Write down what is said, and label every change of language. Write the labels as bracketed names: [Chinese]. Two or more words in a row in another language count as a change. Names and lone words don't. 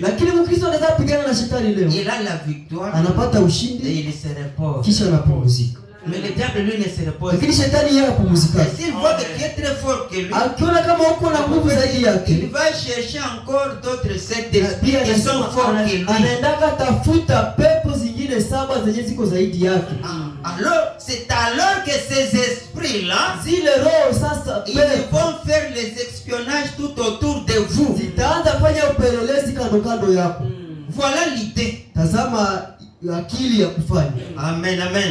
[Swahili] Lakini Mkristo anaweza pigana na shetani leo. [French] Il a la victoire. [Swahili] Anapata ushindi. [French] Et il se repose. [Swahili] Kisha anapumzika. [French] Mais le diable lui ne se repose. [Swahili] Lakini shetani yeye apumzika. [French] S'il voit que tu es très fort que lui. [Swahili] Akiona kama uko na nguvu zaidi yake. [French] Il va chercher encore d'autres sept esprits qui sont forts que lui. [Swahili] Anaenda tafuta pepo zingine 7 zenye ziko zaidi yake. [French] Alors, c'est alors que ces esprits-là, ils vont faire les espionnages tout autour de vous. Voilà l'idée. Amen, amen.